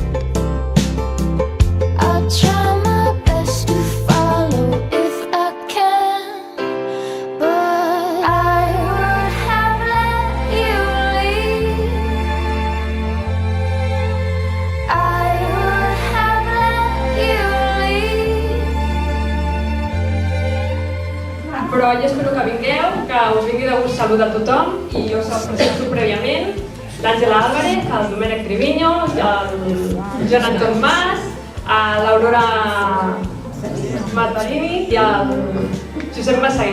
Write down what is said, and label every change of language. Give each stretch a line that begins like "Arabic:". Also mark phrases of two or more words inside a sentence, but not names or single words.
English: I'll try my best to follow if I can, but I would have let you leave. I would have let you leave.
Catalan: Però jo espero que vingueu, que us vingui de gust saludar a tothom, i jo us els presento prèviament: l'Àngela Álvarez, el Domènec Triviño, el Joan Anton Mas, l'Aurora Martarini i el Josep Massaguer.